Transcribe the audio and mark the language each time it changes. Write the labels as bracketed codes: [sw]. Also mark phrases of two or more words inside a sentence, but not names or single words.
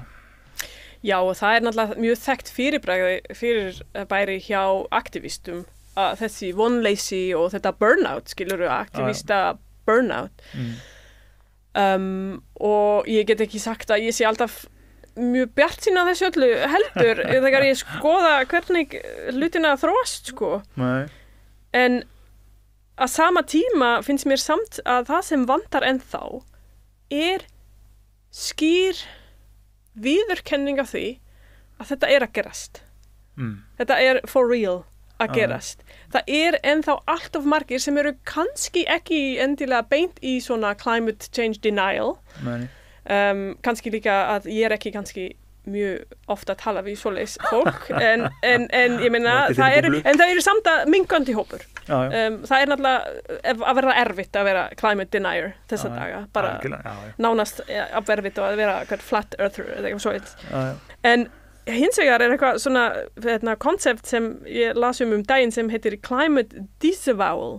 [is] Já, og það náttúrulega mjög þekkt fyrirbæri hjá aktivistum að þessi vonleysi og þetta burnout, skilurðu, aktivista burnout og ég get ekki sagt að ég sé alltaf mjög bjartsýn á þessu öllu heldur þegar ég skoða hvernig hlutina þróast sko. Nei. En að sama tíma finnst mér samt að það sem vantar ennþá skýr viðurkenning af því að þetta að gerast. Þetta [en] for real [is] að gerast. Það ennþá allt of margir sem eru kannski ekki endilega beint í svona [en] climate change denial. [is] Nei. Kannski líka að ég ekki kannski mjög ofta að tala við svoleiðis fólk en ég meina það eru samt að minnkandi hópur það náttúrulega að vera erfitt að vera [en] climate denier [is] þessa daga bara nánast erfitt að vera [en] flat earther [is] eða eitthvað svoleiðis en hins vegar eitthvað svona koncept sem ég las daginn sem heitir [en] climate disavowal